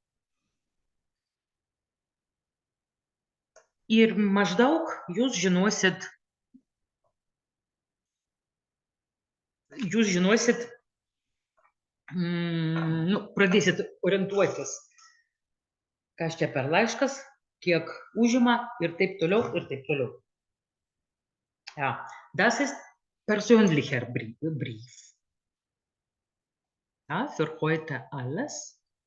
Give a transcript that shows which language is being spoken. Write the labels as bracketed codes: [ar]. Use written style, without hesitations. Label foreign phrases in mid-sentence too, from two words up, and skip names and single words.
[lt] Ir maždaug jūs žinosit, pradėsit orientuotis, kas čia per laiškas, kiek užima ir taip toliau. [de] Ja, das ist persönlicher Brief. Ja, für heute alles.